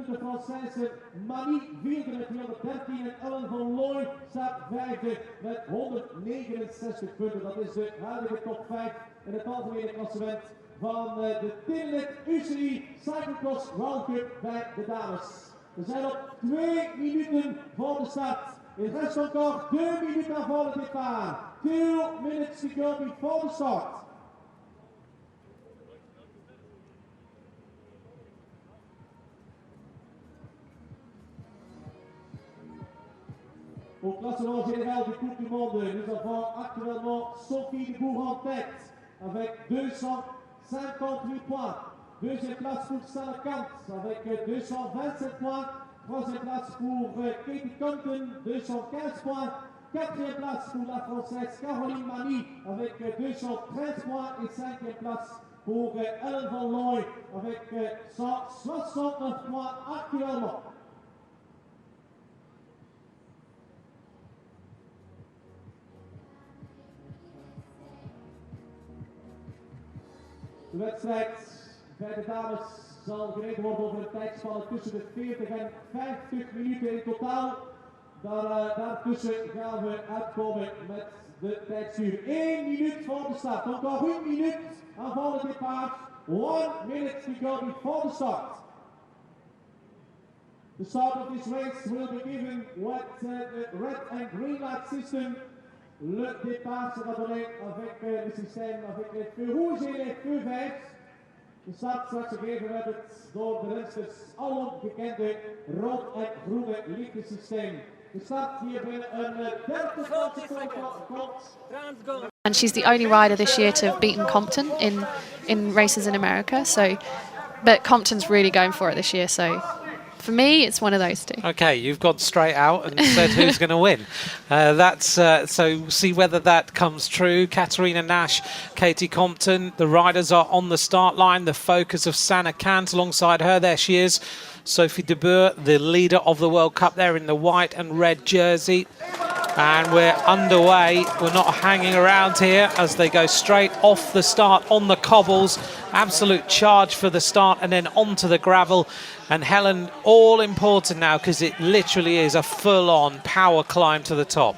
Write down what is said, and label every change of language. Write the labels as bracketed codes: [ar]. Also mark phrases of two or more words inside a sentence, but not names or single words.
[nl] De Française Manie vierde met 213 en Ellen van Looy staat vijfde met 169 punten. Dat is de huidige top 5 in het algemene klassement van de Telenet UCI Cyclo-cross World Cup bij de dames. We zijn op 2 minuten voor de start. [fr] Il reste encore 2 minutes avant le départ. [en] 2 minutes to go before the start. [fr] Au classement général du Coupe du Monde, nous avons actuellement Sophie de Boer en tête avec 258 points. Deuxième place pour Sanne Kant avec 227 points. Troisième place pour Katie Compton, 215 points. Quatrième place pour la Française Caroline Manie avec 213 points. Et cinquième place pour Ellen van Looy avec 169 points actuellement. [nl] De wedstrijd bij de dames zal gereden worden over een tijdspanne tussen de 40 en 50 minuten in totaal. Daartussen gaan we uitkomen met de tijdstuur. 1 minuut voor de start. [fr] Encore 1 minute avant le départ. [en] 1 minute to go before the start. The start of this race will be given with the red and green light system. [fr] Le départ sera donné avec le système, avec les feux rouges et les feux verts. [nl] De start straks gegeven werd het door de rensters alom bekende rood en groene lichtensysteem. De start hier binnen een 30 seconden. [en] And she's the only rider this year to have beaten Compton in races in America. But Compton's really going for it this year. So for me, it's one of those two. Okay, you've gone straight out and said who's going to win. So see whether that comes true. Katarina Nash, Katie Compton, the riders are on the start line. The focus of Sanne Kant alongside her. There she is. Sophie de Boer, the leader of the World Cup there in the white and red jersey. And we're underway. We're not hanging around here as they go straight off the start on the cobbles. Absolute charge for the start and then onto the gravel. And Helen, all important now because it literally is a full-on power climb to the top.